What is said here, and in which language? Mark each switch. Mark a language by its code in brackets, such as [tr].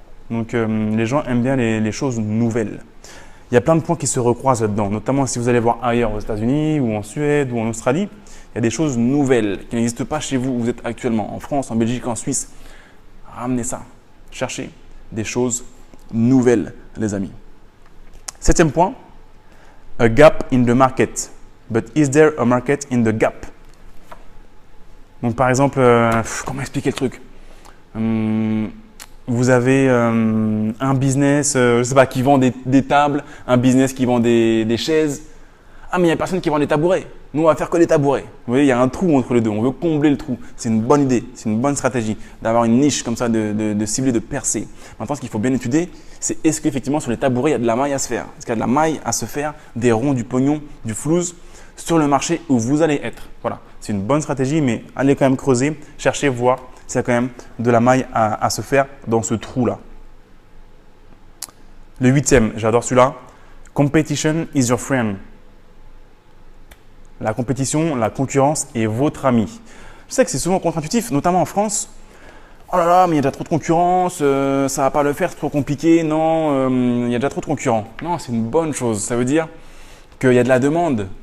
[fr] Donc les gens aiment bien les choses nouvelles. Il y a plein de points qui se recroisent là-dedans, notamment si vous allez voir ailleurs aux États-Unis ou en Suède ou en Australie, il y a des choses nouvelles qui n'existent pas chez vous où vous êtes actuellement, en France, en Belgique, en Suisse. Ramenez ça, cherchez des choses nouvelles, les amis. 7e point, [en] a gap in the market. But is there a market in the gap? [fr] Donc par exemple, comment expliquer le truc? Vous avez un business, je sais pas, qui vend des tables, un business qui vend des chaises. Ah, mais il n'y a personne qui vend des tabourets. Nous, on va faire que des tabourets. Vous voyez, il y a un trou entre les deux. On veut combler le trou. C'est une bonne idée, c'est une bonne stratégie d'avoir une niche comme ça, de cibler, de percer. Maintenant, ce qu'il faut bien étudier, c'est est-ce qu'effectivement sur les tabourets, il y a de la maille à se faire? Est-ce qu'il y a de la maille à se faire, des ronds, du pognon, du flouze sur le marché où vous allez être? Voilà, c'est une bonne stratégie, mais allez quand même creuser, cherchez, voir s'il y a quand même de la maille à se faire dans ce trou-là. Le 8e, j'adore celui-là. [en] Competition is your friend. [fr] La compétition, la concurrence est votre ami. Je sais que c'est souvent contre-intuitif, notamment en France. Oh là là, mais il y a déjà trop de concurrence, ça ne va pas le faire, c'est trop compliqué. Non, il y a déjà trop de concurrents. Non, c'est une bonne chose. Ça veut dire qu'il y a de la demande.